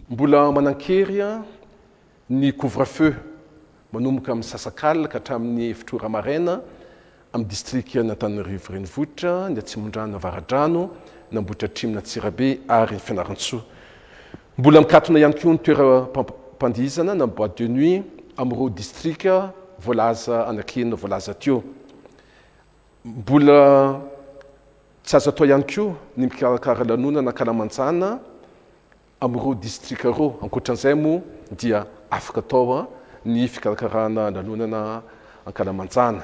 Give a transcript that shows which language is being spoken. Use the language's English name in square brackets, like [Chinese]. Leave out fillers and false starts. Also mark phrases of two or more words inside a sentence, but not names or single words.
[Malagasy] Mbola manan-kery ny couvre-feu manomboka amin'ny sasak'alina ka hatramin'ny 7 ora maraina amin'ny distrika n'Antananarivo renivohitra, ny Atsimondrano, Avaradrano, ny Ambohitra Atrimo, ny Antsirabe ary ny Fianarantsoa. Mbola mikatona ihany koa ny toeram-pandihizana na [French] boîte de nuit [Malagasy] amin'ireo distrika voalaza Anankely, voalaza teo. Mbola tsy azo atao ihany koa ny mikarakara lanonana ankalamanjana amin'ireo distrika ireo. Ankoatran'izay moa dia afaka atao ny fikarakarana lanonana ankalamanjana.